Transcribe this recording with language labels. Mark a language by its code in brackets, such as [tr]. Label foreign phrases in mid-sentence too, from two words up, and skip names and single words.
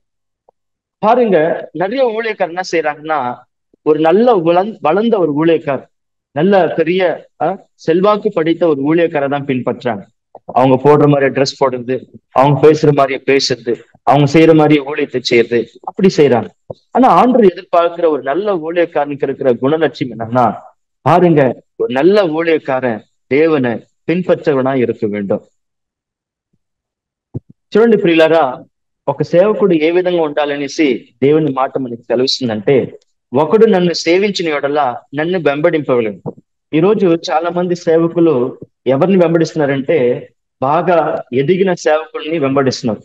[ta] பாருங்க, நிறைய ஊழியக்காரர் என்ன செய்யறாங்கன்னா, ஒரு நல்ல வளர்ந்த ஒரு ஊழியக்கார், நல்ல பெரிய செல்வாக்கு படித்த ஒரு ஊழியக்காரை தான் பின்பற்றாங்க. அவங்க போடுற மாதிரியே ட்ரெஸ் போடுறது, அவங்க பேசுற மாதிரியே பேசுறது, அவங்க செய்யற மாதிரியே ஊழியத்தை செய்யறது, அப்படி செய்யறாங்க. ஆனா ஆண்டவர் எதிர்பார்க்கிற ஒரு நல்ல ஊழியக்காரனுக்கு இருக்கிற குணலட்சியம் என்னன்னா, பாருங்க, ஒரு நல்ல ஊழியக்காரன் தேவனை பின்பற்றவனா இருக்க வேண்டும். [te] చూడండి ప్రియులారా, ఒక సేవకుడు ఏ విధంగా ఉండాలనేసి దేవుని మాట మనకి తెలుస్తుందంటే, ఒకడు నన్ను సేవించిన యెడల నన్ను వెంబడింపవలెను. ఈరోజు చాలా మంది సేవకులు ఎవరిని వెంబడిస్తున్నారంటే, బాగా ఎదిగిన సేవకుల్ని వెంబడిస్తున్నారు.